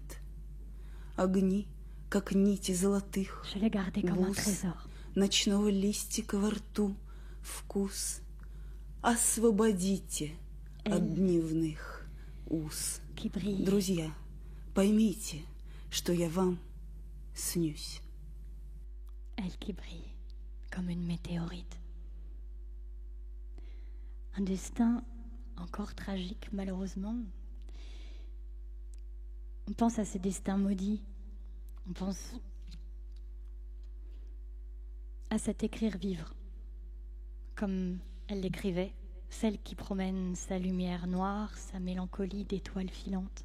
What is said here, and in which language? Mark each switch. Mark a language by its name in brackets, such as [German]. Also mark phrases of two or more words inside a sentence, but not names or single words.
[Russian] Огни, как нити золотых бус, ночного листика во рту вкус. Освободите от дневных уз. Друзья, поймите, что я вам снюсь. [French] Elle qui brille comme une météorite. Un destin encore tragique, malheureusement. On pense à ces destins maudits. On pense à cet écrire-vivre, comme elle l'écrivait, celle qui promène sa lumière noire, sa mélancolie d'étoiles filantes.